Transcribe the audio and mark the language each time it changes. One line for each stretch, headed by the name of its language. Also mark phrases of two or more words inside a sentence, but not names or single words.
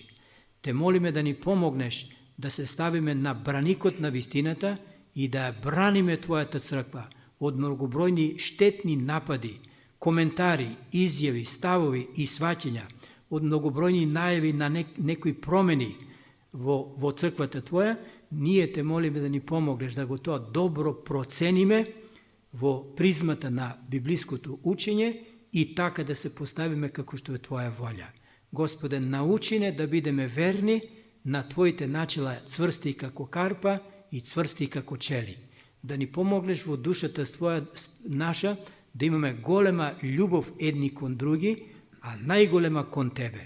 Macedonian: Те молиме да ни помогнеш да се ставиме на браникот на вистината и да браниме твојата црква од многубројни штетни напади, коментари, изјави, ставови и сфаќања, од многубројни најави на некои промени во црквата твоја, ние те молиме да ни помогнеш да го тоа добро процениме во призмата на библиското учење и така да се поставиме како што е Твоја волја. Господе, научи не да бидеме верни на Твоите начела, цврсти како карпа и цврсти како чели. Да ни помогнеш во душата наша да имаме голема љубов едни кон други, а најголема кон Тебе.